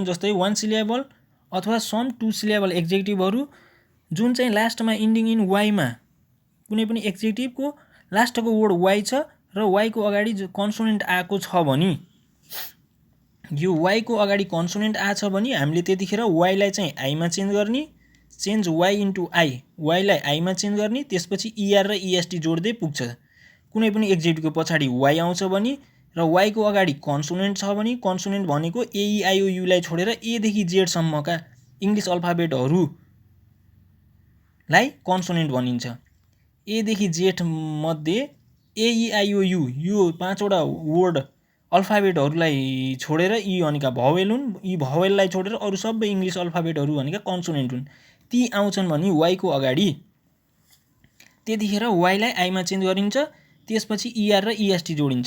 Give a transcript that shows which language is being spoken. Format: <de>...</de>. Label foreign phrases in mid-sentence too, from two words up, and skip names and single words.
<ne>जस्तै</ne> <en>one syllable</en> <ne>अथवा</ne> <en>some two syllable</en> <ne>एक्जेक्टिभहरू जुन चाहिँ लास्टमा</ne> <en>ending in</en> <ne>वाईमा, कुनै पनि एक्जेक्टिभको लास्टको वर्ड वाई छ र वाईको अगाडि जो कन्सोनेन्ट आएको छ भने यो y को अगाडि कन्सोनेन्ट आछ भने हामीले त्यतिखेर y लाई चाहिँ i मा चेन्ज गर्ने,</ne> <en>change y into i,</en> <ne>y लाई i मा चेन्ज गर्ने, त्यसपछि er र est जोड्दै पुग्छ। कुनै पनि एक्जेक्टिभको पछाडि y आउँछ भने र y को अगाडि कन्सोनेन्ट छ भने कन्सोनेन्ट भनेको a e i o u लाई छोडेर a देखि z सम्मका इङ्ग्लिस अल्फाबेटहरूलाई कन्सोनेन्ट भनिन्छ। a देखि z मध्ये a e i o u यो 5 वटा वर्ड अल्फाबेटहरूलाई छोडेर यी भनेका भावेल हुन्, यी भावेललाई छोडेर अरू सबै इङ्ग्लिस अल्फाबेटहरू भनेका कन्सोनेन्ट हुन्। ती आउँछन् भने y को अगाडि, त्यतिखेर y लाई i मा चेन्ज गरिन्छ, त्यसपछि er र est जोडिन्छ।</ne>